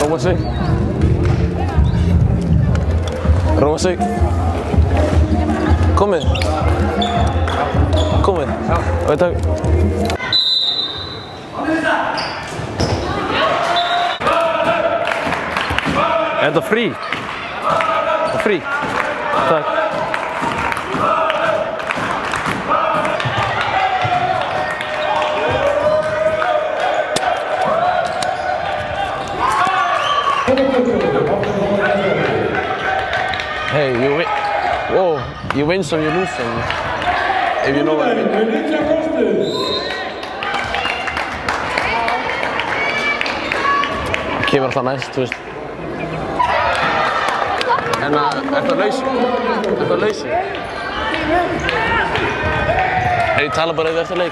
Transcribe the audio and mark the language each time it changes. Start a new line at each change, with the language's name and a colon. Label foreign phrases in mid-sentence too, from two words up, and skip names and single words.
Icelandic: Róa sig. Komið. Komið. Já. Og takk. Er þetta frí? Það er frí. Takk.
English: Hey, you win. Whoa, you win some, you lose some. If you know what I mean.
Icelandic: Kemur alltaf næst, þú veist. En ertu að lausa? Ertu að lausa? Ég tala bara eftir leik.